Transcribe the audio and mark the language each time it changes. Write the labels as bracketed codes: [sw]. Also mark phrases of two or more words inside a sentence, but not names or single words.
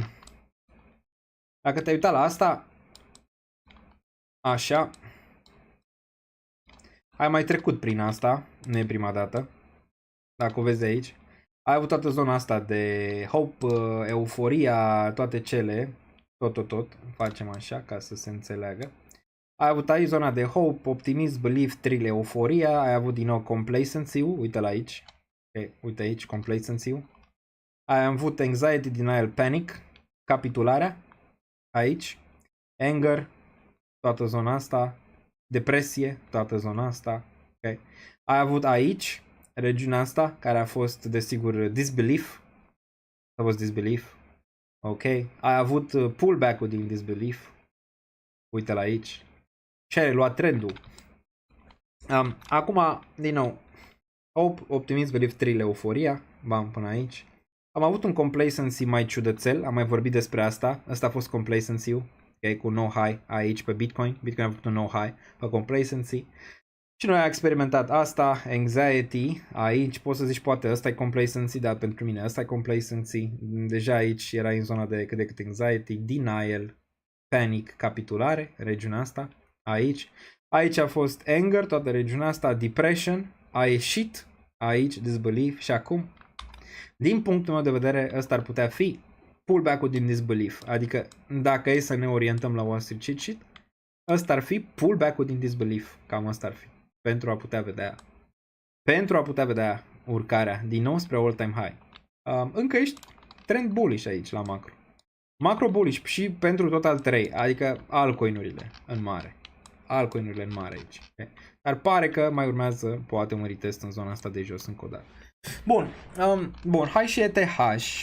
[ro] Dacă te-ai uitat la asta, așa, ai mai trecut prin asta, nu e prima dată, dacă o vezi de aici. Ai avut toată zona asta de hope, euforia, toate cele, tot, facem așa ca să se înțeleagă. Ai avut aici zona de [en] hope, optimism, belief, thrill, [ro] euforia, ai avut din nou complacency-ul, uite-l aici, okay, uite aici complacency-ul, ai avut [en] anxiety, denial, panic, [ro] capitularea, aici, anger, toată zona asta, depresie, toată zona asta, okay. Ai avut aici, regiunea asta, care a fost, desigur, disbelief, a fost disbelief, ok, ai avut pullback-ul din disbelief, uite-l aici, și ai luat trendul. Acum, din nou, [en] hope, optimism, belief, thrill, [ro] euforia, bam, până aici. Am avut un complacency mai ciudățel, am mai vorbit despre asta, ăsta a fost complacency-ul, okay, cu [en] no high [ro] aici pe Bitcoin, Bitcoin a avut un [en] no high [ro] pe complacency. Și noi am experimentat asta, anxiety, aici poți să zici poate ăsta e complacency, dar pentru mine ăsta e complacency, deja aici era în zona de cât de cât [en] anxiety, denial, panic, [ro] capitulare, regiunea asta, aici. Aici a fost anger, toată regiunea asta, depression, a ieșit aici, disbelief și acum, din punctul meu de vedere, ăsta ar putea fi pullback-ul din disbelief. Adică dacă e să ne orientăm la [en] Wall Street cheat sheet, [ro] ăsta ar fi pullback-ul din disbelief. Cam asta ar fi. Pentru a putea vedea urcarea din nou spre [en] all-time high. [ro] Încă ești trend bullish aici la macro. Macro bullish și pentru total 3, adică altcoin-urile în mare. Altcoin-urile în mare aici. Okay? Dar pare că mai urmează poate un retest în zona asta de jos încă o dată. Bun, hai și ETH.